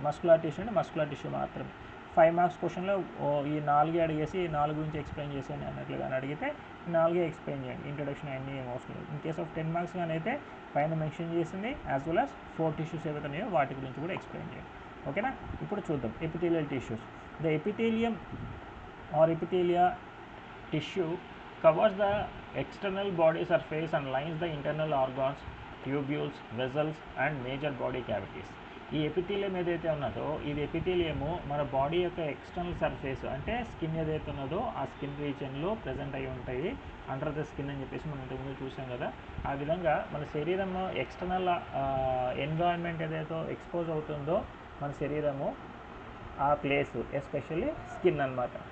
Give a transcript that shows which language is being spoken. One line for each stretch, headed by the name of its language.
Telugu: Muscular tissue అంటే muscular tissue మాత్రమే. 5 marks క్వశ్చన్లో ఈ 4 అడిగేసి 4 గురించి ఎక్స్ప్లెయిన్ చేసేయండి అన్నట్లు కానీ అడిగితే 4 ఎక్స్ప్లెయిన్ చేయండి. ఇంట్రొడక్షన్ అన్నీ ఏం అవసరం లేదు.
English: in case of
Telugu: 10 మార్క్స్ కానీ అయితే పైన మెన్షన్ చేసింది యాజ్ వెల్ as 4 టిష్యూస్ ఏవైతే ఉన్నాయో వాటి గురించి కూడా ఎక్స్ప్లెయిన్ చేయండి. ఓకేనా? ఇప్పుడు చూద్దాం epithelial tissues.
English: The epithelium or epithelia tissue covers the external body surface and lines the internal organs, tubules, vessels and major body cavities.
Telugu: ఈ ఎపిథీలియం ఏదైతే ఉన్నదో ఇది ఎపిథీలియము మన బాడీ యొక్క ఎక్స్టర్నల్ సర్ఫేస్ అంటే స్కిన్ ఏదైతే ఉన్నదో ఆ స్కిన్ రీజియన్లో ప్రజెంట్ అయి ఉంటాయి.
English: under the skin
Telugu: అని చెప్పేసి మనం ఇంతకుముందు చూసాం కదా. ఆ విధంగా మన శరీరంలో ఎక్స్టర్నల్ ఎన్విరాన్మెంట్ ఏదైతే ఎక్స్పోజ్ అవుతుందో మన శరీరము ఆ ప్లేస్ ఎస్పెషల్లీ స్కిన్ అన్నమాట.